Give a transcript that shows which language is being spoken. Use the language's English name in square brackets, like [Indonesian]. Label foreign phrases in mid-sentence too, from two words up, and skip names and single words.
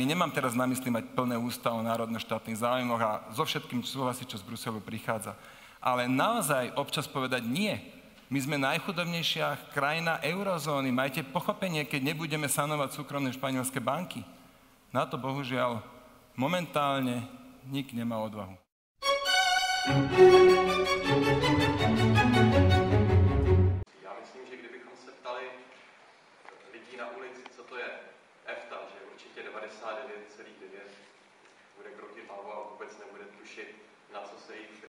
[Slovak] Nemám teraz na mysli mať plné ústa o národno-štátnych záujmoch a so všetkým súhlasiť, čo z Bruselu prichádza. Ale naozaj občas povedať nie. My sme najchudobnejšia krajina eurozóny. Majte pochopenie, keď nebudeme sanovať súkromné španielské banky. Na to bohužiaľ momentálne nik nemá odvahu. [Czech] Já myslím, že kdybychom se ptali lidí na ulici, co to je EFTA, že určitě 99,9 bude krotit hlavou a vůbec nebude tušit, na co se jich